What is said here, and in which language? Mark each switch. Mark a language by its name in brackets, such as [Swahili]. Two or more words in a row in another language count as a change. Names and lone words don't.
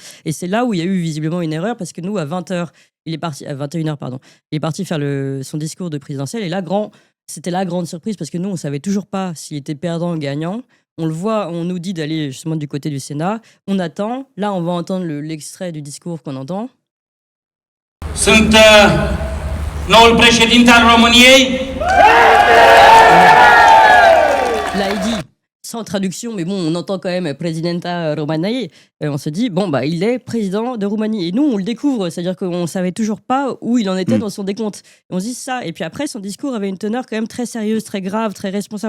[French] Et c'est là où il y a eu visiblement une erreur parce que nous, à 20h, il est parti, à 21h, pardon, il est parti faire son discours de présidentiel. Et là, c'était la grande surprise parce que nous, on ne savait toujours pas s'il était perdant ou gagnant. On le voit, on nous dit d'aller justement du côté du Sénat. On attend. Là, on va entendre l'extrait du discours qu'on entend. [Romanian] Sunt noul președinte al României. [French] Là, il dit, sans traduction, mais bon, on entend quand même [Romanian] Presidenta României. [French] On se dit, bon, bah, il est président de Roumanie. Et nous, on le découvre, c'est-à-dire qu'on ne savait toujours pas où il en était dans son décompte. Et on se dit ça. Et puis après, son discours avait une teneur quand même très sérieuse, très grave, très responsable.